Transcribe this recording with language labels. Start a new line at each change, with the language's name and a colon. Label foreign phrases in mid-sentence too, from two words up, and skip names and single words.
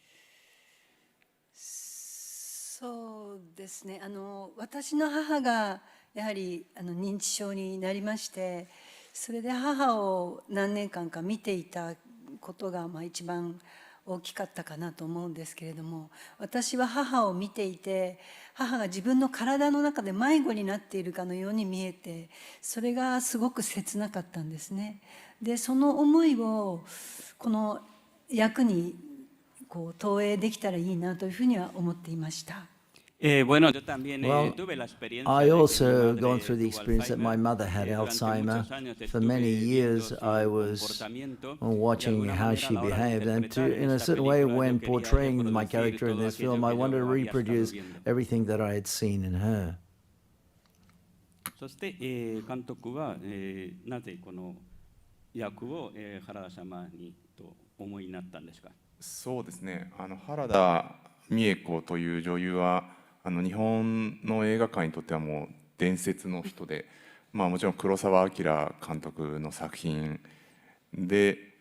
Japanese: そうですね、私の母がやはり認知症になりまして、それで母を何年間か見ていたことが一番大きかったかなと思うんですけれども、私は母を見ていて、母が自分の体の中で迷子になっているかのように見えて、それがすごく切なかったんですね。でその思いをこの役に投影できたらいいなというふうには思っていました。
Spanish: Bueno, yo también tuve la experiencia.
English: I also gone through the experience that my mother had Alzheimer. For many years, I was watching how she behaved, and in a certain way, when portraying my character in this film, I wanted to reproduce everything that I had seen in her.
Japanese: そして監督はなぜこの役を原田様にと思いになったんですか。そうですね、原田美恵子という女優は日本の映画界にとってはもう伝説の人で、もちろん黒澤明監督の作品で